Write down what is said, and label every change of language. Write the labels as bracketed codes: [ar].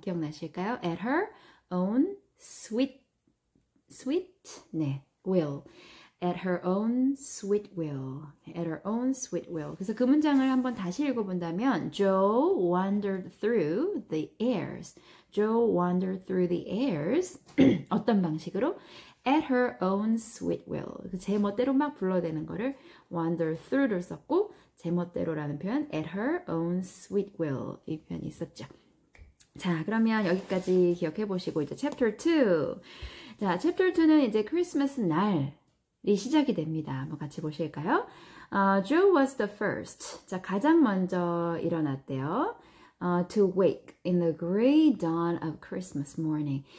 [ko] 기억나실까요? [en] At her own sweet, 네, will. at her own sweet will. at her own sweet will. [ko] 그래서 그 문장을 한번 다시 읽어본다면 [en] Joe wandered through the airs. Joe wandered through the airs. [ko] 어떤 방식으로? [en] at her own sweet will. [ko] 제 멋대로 막 불러대는 거를 wander through를 썼고 제 멋대로라는 표현 [en] at her own sweet will [ko] 이 표현이 있었죠. 자, 그러면 여기까지 기억해 보시고 이제 chapter 2. 자, chapter 2는 이제 크리스마스 날이 시작이 됩니다. 한번 같이 보실까요? [en] Joe was the first. [ko] 자, 가장 먼저 일어났대요. [en] To wake in the gray dawn of Christmas morning.